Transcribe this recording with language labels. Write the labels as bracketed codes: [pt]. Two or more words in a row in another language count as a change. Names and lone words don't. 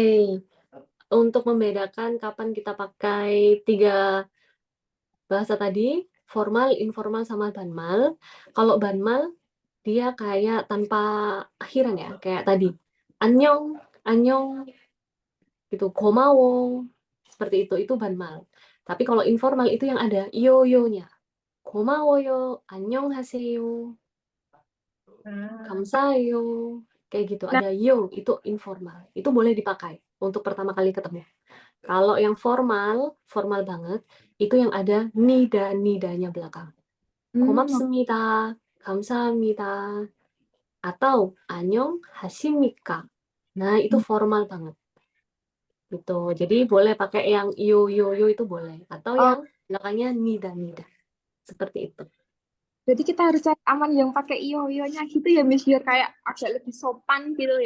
[id] Untuk membedakan kapan kita pakai 3 bahasa tadi, formal, informal, sama banmal. Kalau banmal, dia kayak tanpa akhiran ya, kayak tadi. [ko] 안녕, 안녕, [id] gitu, 고마워, seperti itu banmal. Tapi kalau informal itu yang ada yo-yo-nya. [ko] 고마워요, 안녕하세요, 감사해요, [id] kayak gitu. Ada yo, itu informal. Itu boleh dipakai untuk pertama kali ketemu. Kalau yang formal banget, itu yang ada nida-nidanya belakang. [ko] 고맙습니다, 감사합니다, atau 안녕하십니까. [id] Nah, itu formal banget. Gitu. Jadi boleh pakai yang yo itu boleh. Atau yang belakangnya nida-nida. Seperti itu. Jadi kita harus cari aman yang pakai iyo-ionya gitu ya, Miss, biar kayak agak lebih sopan gitu ya.